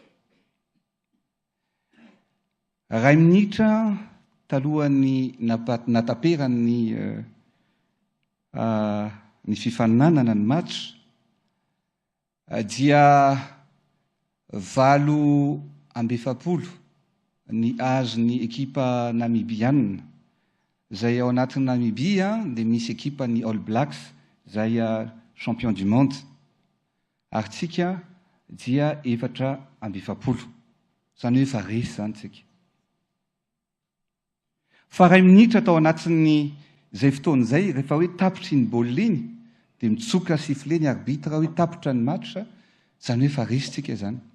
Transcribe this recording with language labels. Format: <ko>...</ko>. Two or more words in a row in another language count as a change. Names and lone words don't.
<mg>Ray minitra talohan'ny nataperan'ny ny fifaninanana ny match, dia 7-2 ny azon'ny ekipa namibianina, izay ao anatin'ny Namibia dia misy ekipa ny All Blacks izay</mg> <fr>champion du monde,</fr> <mg>ary tsika dia 4-2, izany hoe efa resy izany tsika. Fa ray minitra tao anatin'ny izay fotoana izay, rehefa hoe tapitry ny baolina iny, dia mitsoka sifflet ny arbitre hoe tapitra ny match, izany hoe efa resy tsika izany.</mg>